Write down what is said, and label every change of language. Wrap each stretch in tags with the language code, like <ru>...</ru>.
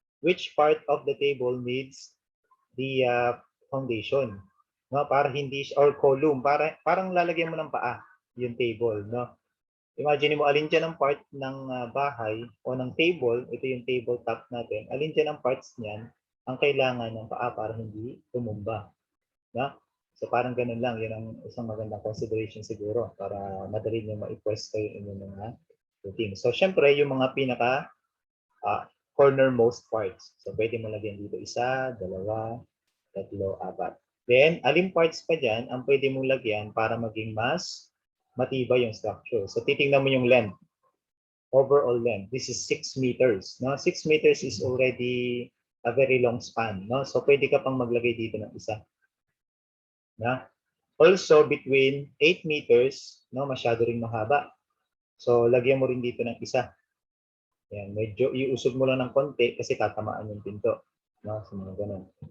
<en>Which part of the table needs the foundation, no?</en> <tl>Para hindi or column, parang lalagyan mo ng paa yung table, no? Imagine mo, alin dyan ang part ng bahay o ng table, ito yung tabletop natin, alin dyan ang parts niyan ang kailangan ng paa para hindi tumumba. No? So parang ganun lang, yun ang isang magandang consideration siguro para madali nyo ma-pwesto yung inyong mga footing. So syempre, yung mga pinaka cornermost parts. So pwede mo lagyan dito isa, dalawa, tatlo, apat. Then, alin parts pa dyan ang pwede mong lagyan para maging mas matibay yung structure. So titingnan mo yung length, overall length.</tl> <en>This is 6 meters.</en> <tl>No?</tl> <en>6 meters is already a very long span.</en> <tl>No? So pwede ka pang maglagay dito ng isa. No? Also, between 8 meters, no, masyado rin mahaba. So lagyan mo rin dito ng isa. Yan, medyo iusog mo lang ng konti kasi tatamaan yung pinto. No? So, mga ganun.</tl>